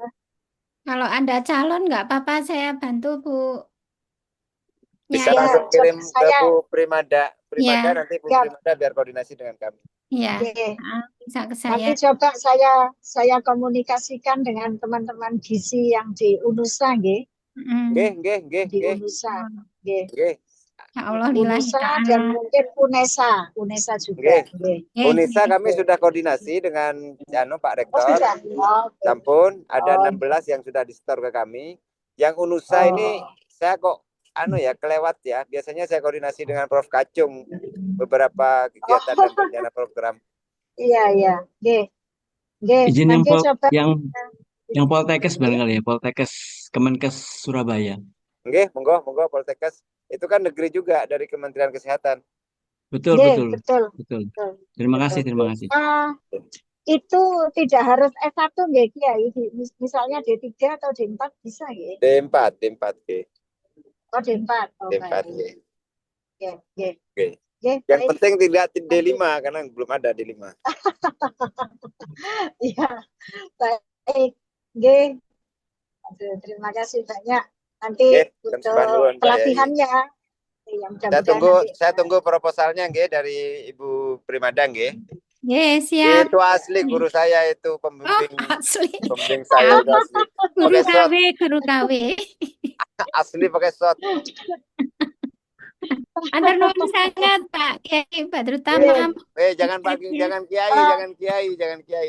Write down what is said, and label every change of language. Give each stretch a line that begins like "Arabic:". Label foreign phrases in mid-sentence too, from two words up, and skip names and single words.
Indonesian: Kalau Anda calon nggak apa-apa, saya bantu Bu Bisa Nyai. ya, langsung coba kirim ke saya, Bu Primada, Ya, nanti Bu ya, Primada biar koordinasi dengan kami. ya, oke. bisa ke Nanti saya. coba saya komunikasikan dengan teman-teman gizi yang di UNUSA, nggih. Nggih, Mm. Di UNUSA, nggih. nggih.
Arabic: يا الله، لله
Indonesian: UNUSA
Arabic: ta'ala.
Indonesian: dan mungkin UNESA juga, Nggih. nggih. Unisa Nggih. kami sudah koordinasi dengan Pak Oh, Rektor. sudah. Oh, oke. Sampun ada Oh, 16 yang sudah di-store ke kami. Yang Unusa ini saya kok kelewat ya. Biasanya saya koordinasi dengan Prof Kacung beberapa kegiatan dan rencana program. iya, nggih. Nggih, Izin nanti coba yang Poltekkes barangkali ya, Poltekkes Kemenkes Surabaya. Nggih, monggo Poltekkes. Itu kan negeri juga dari Kementerian Kesehatan. Betul. betul. Terima kasih. Itu tidak harus S1 nggih Kiai, misalnya D3 atau D4 bisa nggih? D4 nggih. Oh, D4. Oh, D4 baik. nggih. Nggih. Oke. Nggih, Yang baik. penting tidak D5 karena belum ada D5. Iya, baik. Nggih. Aduh, terima kasih banyak. Nanti Nggih, untuk Pak pelatihannya yang mudah-mudahan Saya tunggu proposalnya nggih dari Ibu Primada nggih. Nggih, siap. Itu asli guru saya itu pembimbing Asli. pembimbing saya itu asli. Guru Pakai shot. KW. Asli pakai shot.
Javanese: Antar nuwun sangat Pak Kiai Badrut Tamam.
Indonesian: Jangan Kiai.